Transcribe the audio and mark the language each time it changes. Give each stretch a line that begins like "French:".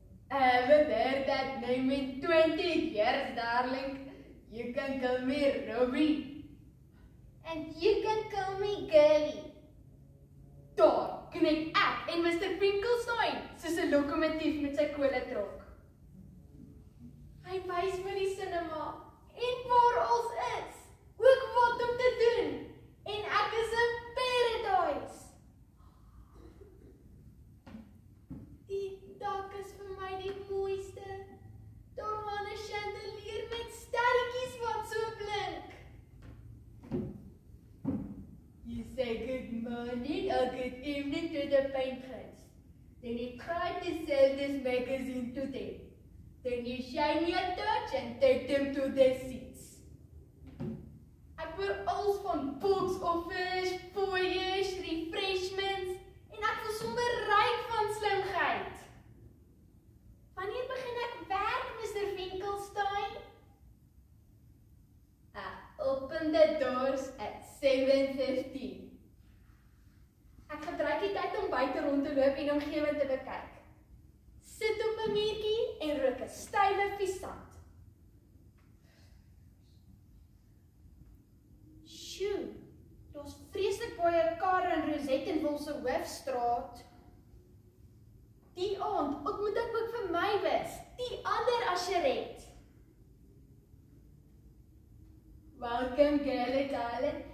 English: "I haven't heard that name in 20 years, darling. You can call me Robbie. And you can call me Girlie."
Afrikaans: Daar knik ek en Mr. Finkelstein soos 'n lokomotief met sy koletrok. Hy wys my die cinema en waar ons is, ook wat om te doen. En ek is in paradise. Die dak is vir my die mooiste. Daar hang 'n chandelier met sterretjies wat so blink.
English: "You say good morning or good evening to the patrons. Then you try to sell this magazine to them. Then you shine your torch and take them to their seats."
Afrikaans: Ek hoor alles van box offers, fooiers, refreshments en ek voel sommer ryk van slimheid. "Wanneer begin ek werk, Mr. Finkelstein?"
English: "Open the doors at 7:15.
Afrikaans: Ek gebruik die tyd om buite rond te loop en omgewing te bekyk. Sit op 'n muurtjie en rook 'n stywe viesand. Sjoe, daar's vreeslik baie karre in Rosettenville se hoofstraat. Die aand ontmoet ek ook vir Mywis, die ander Asheret.
English: "Welcome, girlie darling.